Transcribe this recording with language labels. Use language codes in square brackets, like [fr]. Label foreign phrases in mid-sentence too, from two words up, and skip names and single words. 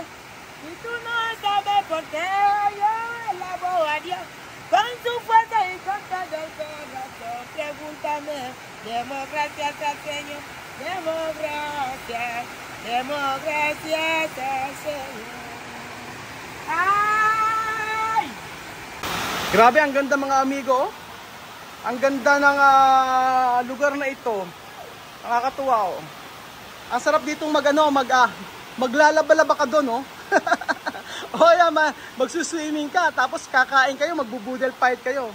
[es] Y tú no sabes por qué yo alabo a Dios con su fuerza y con todo el corazón. Pregúntame. Demos gracias al Señor, demos gracias al Señor. Ay! [tl] Grabe, ang ganda mga amigo. Ang ganda ng lugar na ito. Nakakatuwa Ang sarap ditong maglalaba-laba ka doon magsuswimming ka, tapos kakain kayo, magbubudel fight kayo.